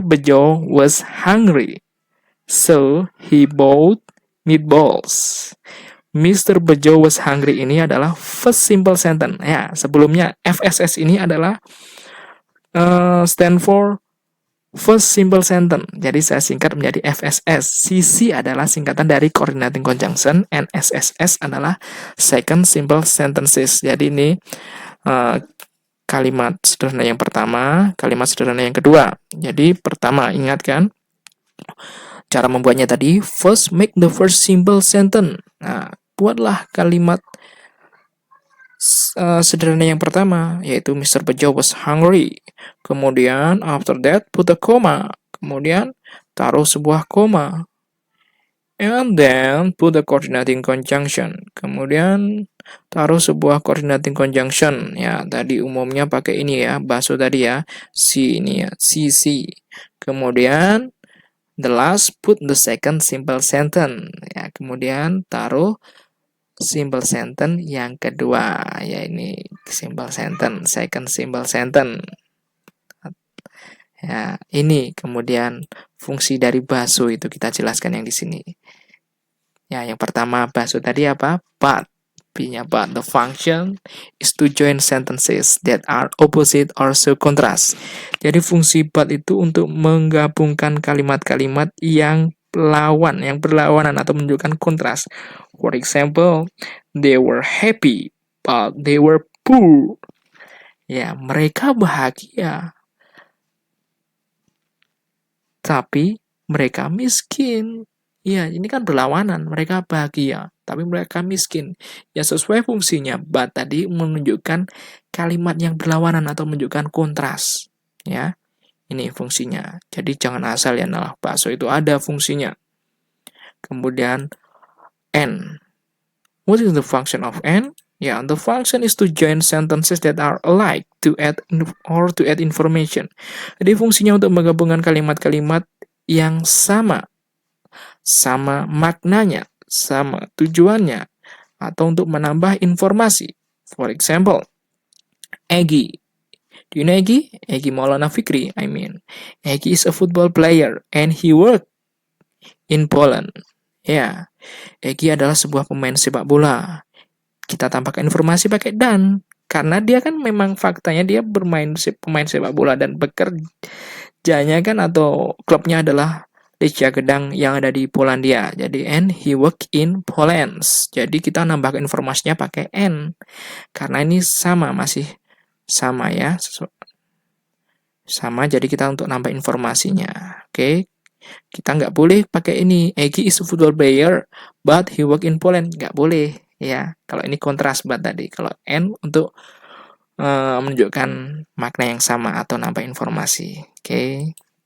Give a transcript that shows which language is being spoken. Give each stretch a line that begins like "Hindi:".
English: Bejo was hungry, so he bought meatballs. Mr. Bejo was hungry ini adalah first simple sentence. Ya, sebelumnya FSS ini adalah stand for first simple sentence.
Indonesian: Jadi saya singkat menjadi FSS. CC adalah singkatan dari coordinating conjunction, and SSS adalah second simple sentences. Jadi ini kalimat sederhana yang pertama, kalimat sederhana yang kedua. Jadi pertama, ingat kan? Cara membuatnya tadi, first make the first simple sentence. Nah, buatlah kalimat sederhana yang pertama, yaitu Mr.
English: Bejo was hungry. Kemudian, after that, put a comma. Kemudian, taruh sebuah koma. And then, put a coordinating conjunction.
Indonesian: Kemudian, taruh sebuah coordinating conjunction. Ya, tadi umumnya pakai ini ya, bakso tadi ya. C ini ya, CC.
English: Kemudian, the last, put the second simple sentence.
Indonesian: Ya, kemudian taruh simple sentence yang kedua.
English: Ya, ini simple sentence, second simple sentence.
Indonesian: Ya, ini kemudian fungsi dari bakso itu kita jelaskan yang di sini. Ya, yang pertama bakso tadi apa? But. B-nya but.
English: The function is to join sentences that are opposite or so contrast.
Indonesian: Jadi fungsi but itu untuk menggabungkan kalimat-kalimat yang berlawanan atau menunjukkan kontras.
English: For example, they were happy, but they were poor.
Indonesian: Ya, mereka bahagia, tapi mereka miskin. Ya, ini kan berlawanan. Mereka bahagia, tapi mereka miskin. Ya, sesuai fungsinya. But tadi menunjukkan kalimat yang berlawanan atau menunjukkan kontras. Ya, ini fungsinya. Jadi jangan asal ya, nah bakso itu ada fungsinya. Kemudian, and.
English: What is the function of and? Ya, the function is to join sentences that are alike to add information.
Indonesian: Jadi fungsinya untuk menggabungkan kalimat-kalimat yang sama maknanya, sama tujuannya, atau untuk menambah informasi.
English: For example, Egy. Do you know Egy? Egy Maulana Fikri, I mean. Egy is a football player and he worked in Poland.
Indonesian: Ya, Egy adalah sebuah pemain sepak bola. Kita tambahkan informasi pakai dan, karena dia kan memang faktanya dia pemain sepak bola dan bekerjanya kan atau klubnya adalah Lechia Gedang yang ada di Polandia.
English: Jadi and he work in Poland.
Indonesian: Jadi kita nambahkan informasinya pakai and, karena ini masih sama ya, sama. Jadi kita untuk nambah informasinya.
English: Oke. Kita nggak boleh pakai ini, Egy is a football player, but he work in Poland.
Indonesian: Nggak boleh, ya. Kalau ini kontras but tadi. Kalau and untuk menunjukkan makna yang sama atau nambah informasi. Oke.